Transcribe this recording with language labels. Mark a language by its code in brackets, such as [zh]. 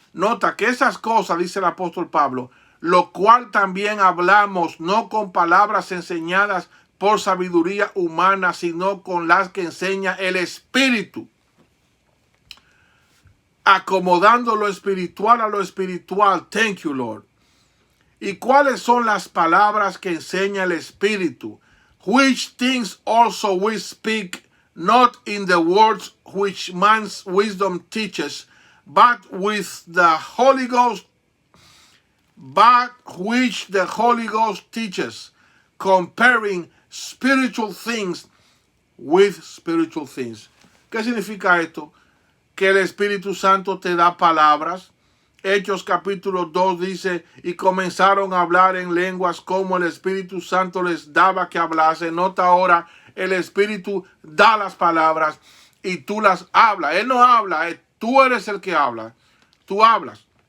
[es] Nota que esas cosas, dice el apóstol Pablo, lo cual también hablamos, no con palabras enseñadas por sabiduría humana, sino con las que enseña el Espíritu, acomodando lo espiritual a lo espiritual. [en] Thank you, Lord. [es] ¿Y cuáles son las palabras que enseña el Espíritu? [en] Which things also we speak, not in the words which man's wisdom teaches, but with the Holy Ghost, but which the Holy Ghost teaches, comparing spiritual things with spiritual things. [es] ¿Qué significa esto? Que el Espíritu Santo te da palabras. Hechos capítulo 2 dice, y comenzaron a hablar en lenguas como el Espíritu Santo les daba que hablase. Nota ahora, el Espíritu da las palabras y tú las hablas. Él no habla, tú eres el que habla. Tú hablas.